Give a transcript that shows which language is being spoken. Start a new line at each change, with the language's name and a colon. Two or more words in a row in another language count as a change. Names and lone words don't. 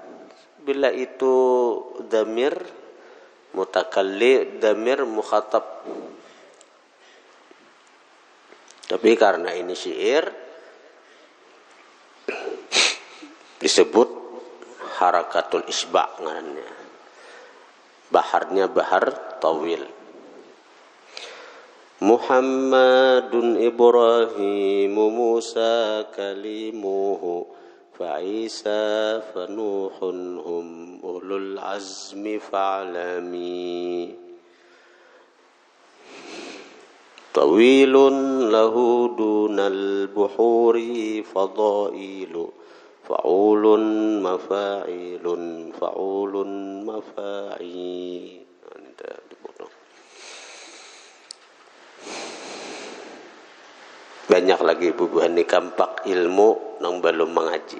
Banjar: Bila itu
Arabic: damir mutakallim, damir mukhatab.
Banjar: Tapi karena ini syair disebut
Arabic: harakatul isba'
Banjar: ngarannya. Baharnya
Arabic: bahar tawil. محمد إبراهيم موسى كليمه فعيسى فنوح هم أولو العزم فاعلم. طويل له دون البحور فضائل فعولن مفاعيلن مفاعي.
Banjar: Banyak lagi bubuhan ni kampak ilmu nang belum mengaji.